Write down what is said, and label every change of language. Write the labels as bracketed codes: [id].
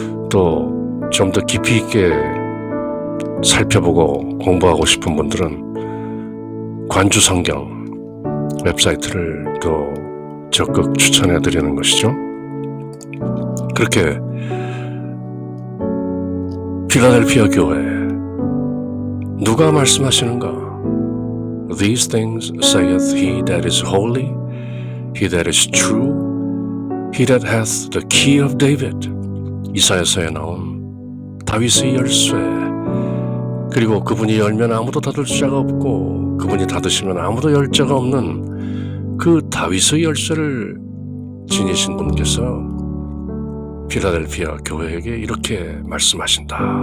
[ko] 또 좀 더 깊이 있게 살펴보고 공부하고 싶은 분들은 관주성경 웹사이트를 또 적극 추천해 드리는 것이죠. 그렇게 필라델피아 교회 누가 말씀하시는가? [en] These things saith he that is holy, he that is true, he that hath the key of David. [ko] 이사야서에 나온 다윗의 열쇠, 그리고 그분이 열면 아무도 닫을 자가 없고 그분이 닫으시면 아무도 열 자가 없는 그 다윗의 열쇠를 지니신 분께서 필라델피아 교회에게 이렇게 말씀하신다.